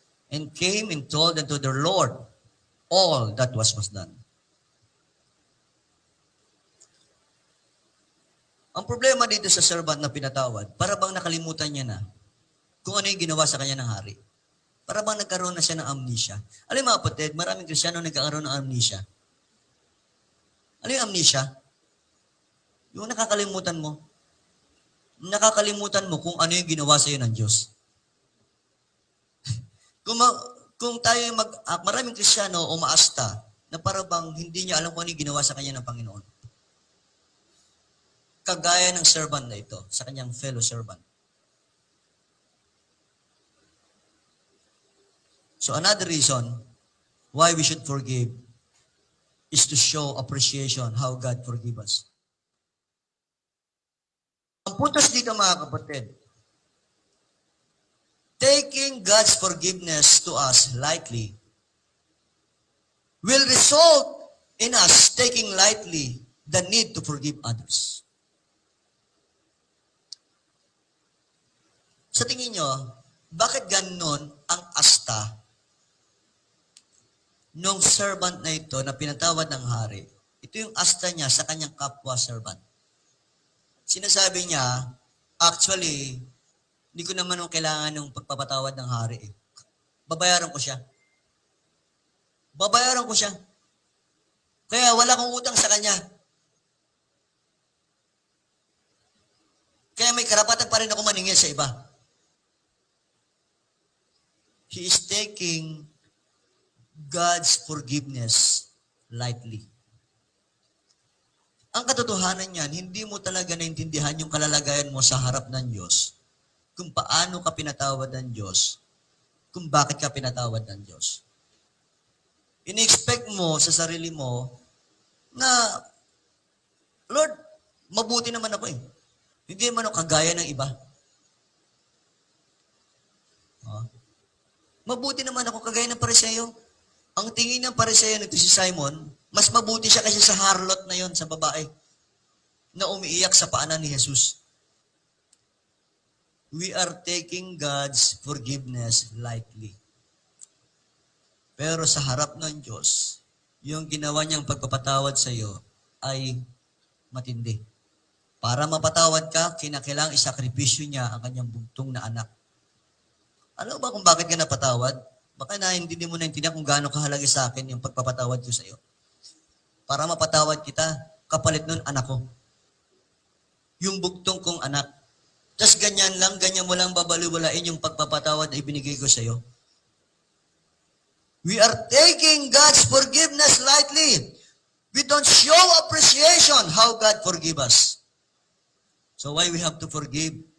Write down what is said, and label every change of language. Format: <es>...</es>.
<en>And came and told unto their Lord all that was done.</en> <tl>Ang problema dito sa servant na pinatawad, para bang nakalimutan niya na kung ano yung ginawa sa kanya ng hari. Para bang nagkaroon na siya ng amnesia. Alam mga kapatid, maraming Kristiyano nagkakaroon ng amnesia. Ano yung amnesia? Yung nakakalimutan mo. Nakakalimutan mo kung ano yung ginawa sa iyo ng Diyos. Kung tayo maraming Kristiyano o maasta na para bang hindi niya alam kung ano yung ginawa sa kanya ng Panginoon. Kagaya ng servant na ito, sa kanyang fellow servant.</tl> <en>So another reason why we should forgive is to show appreciation how God forgive us.</en> <tl>Ang putos dito mga kapatid,</tl> <en>taking God's forgiveness to us lightly will result in us taking lightly the need to forgive others.</en> <tl>Sa tingin nyo, bakit ganon ang asta nung servant na ito na pinatawad ng hari? Ito yung asta niya sa kanyang kapwa servant. Sinasabi niya, actually, hindi ko naman kailangan ng pagpapatawad ng hari. Babayaran ko siya. Babayaran ko siya. Kaya wala akong utang sa kanya. Kaya may karapatan pa rin ako maningil sa iba.</tl> <en>He is taking God's forgiveness lightly.</en> <tl>Ang katotohanan niyan, hindi mo talaga naintindihan yung kalalagayan mo sa harap ng Diyos, kung paano ka pinatawad ng Diyos, kung bakit ka pinatawad ng Diyos. Ini-expect mo sa sarili mo na, Lord, mabuti naman ako eh. Hindi naman ako kagaya ng iba. Mabuti naman ako kagaya ng Pariseo. Ang tingin ng Pariseo nito si Simon, mas mabuti siya kasi sa harlot na yon, sa babae, na umiiyak sa paanan ni Jesus.</tl> <en>We are taking God's forgiveness lightly.</en> <tl>Pero sa harap ng Diyos, yung ginawa niyang pagpapatawad sa iyo ay matindi. Para mapatawad ka, kinakailangang isakripisyo niya ang kanyang bugtong na anak. Alam ba kung bakit ka napatawad? Baka hindi mo naintindihan kung gaano kahalaga sa akin yung pagpapatawad ko sa iyo. Para mapatawad kita, kapalit nun anak ko. Yung bugtong kong anak. Tapos ganyan mo lang babaliwalain yung pagpapatawad na ibinigay ko sa iyo.</tl> <en>We are taking God's forgiveness lightly. We don't show appreciation how God forgive us. So why we have to forgive?</en>